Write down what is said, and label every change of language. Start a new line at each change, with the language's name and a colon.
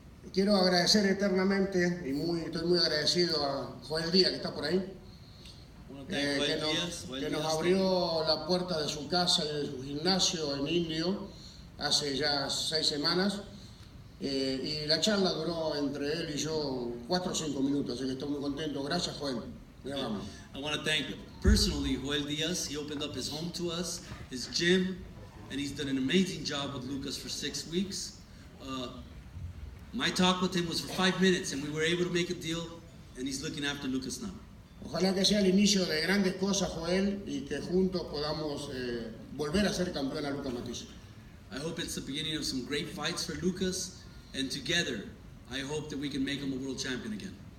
Spanish: Quiero agradecer eternamente y estoy muy agradecido a Joel Díaz, que está por ahí, que nos abrió la puerta de su casa y de su gimnasio en Indio hace ya 6 semanas. Y la charla duró entre él y yo 4 o 5 minutos, así que estoy muy contento. Gracias, Joel.
English: I want to thank personally Joel Diaz. He opened up his home to us, his gym, and he's done an amazing job with Lucas for 6 weeks. My talk with him was for 5 minutes, and we were able to make a deal, and he's looking after Lucas now.
Spanish: Ojalá que sea el inicio de grandes cosas, Joel, y que juntos podamos volver a ser campeón a Lucas Matthysse.
English: I hope it's the beginning of some great fights for Lucas. And together, I hope that we can make him a world champion again.